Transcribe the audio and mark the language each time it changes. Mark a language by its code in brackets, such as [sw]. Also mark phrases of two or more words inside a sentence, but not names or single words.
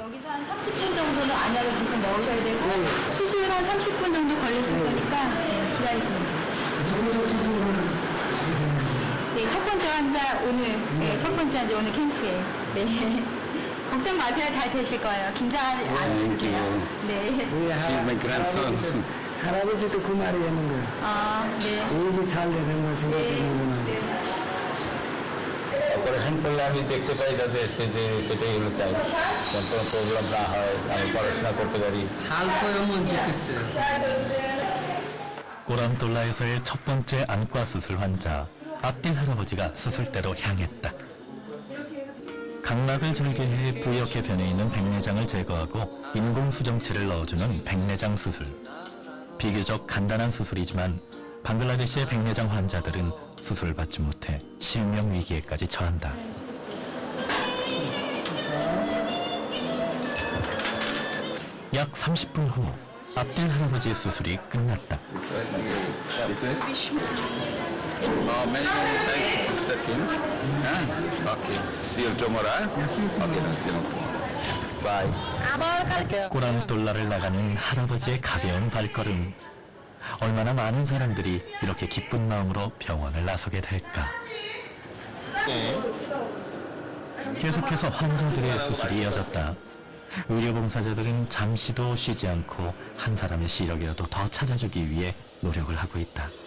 [ko] 여기서 한 30분 정도는 안약을 계속 넣으셔야 되고 수술은 한 30분 정도 걸리실 거니까 기다리시면 돼요. 네, 첫 번째 환자 오늘 첫 번째 환자 오늘 캠프에 네. 걱정 마세요. 잘 되실 거예요. 긴장하지 않으세요. 네. [en] my grandsons. [ko] 할아버지도 그 말이 하는 거예요. 아, 네. 애기 살려는 거 생각하는구나. [bn] অপারেশন করলে আমি দেখতে পাই যাতে এসে যে সেটাই হলো চাই কোনো প্রবলেম না হয় আমি পড়াশোনা করতে পারি [ko] 잘 보이면 좋겠어요. 꼬람돌라에서의 첫 번째 안과 수술 환자 앞딜 할아버지가 수술대로 향했다. 각막을 절개해 부옇게 변해 있는 백내장을 제거하고 인공수정체를 넣어주는 백내장 수술. 비교적 간단한 수술이지만 방글라데시의 백내장 환자들은 수술을 받지 못해 실명 위기에까지 처한다. 약 30분 후 앞딜 할아버지의 수술이 끝났다. [en] Many thanks for stepping. Okay. See you tomorrow. Okay, then see you. Bye. [ko] 꼬람돌라를 나가는 할아버지의 가벼운 발걸음. 얼마나 많은 사람들이 이렇게 기쁜 마음으로 병원을 나서게 될까. 계속해서 환자들의 수술이 이어졌다. 의료봉사자들은 잠시도 쉬지 않고 한 사람의 시력이라도 더 찾아주기 위해 노력을 하고 있다.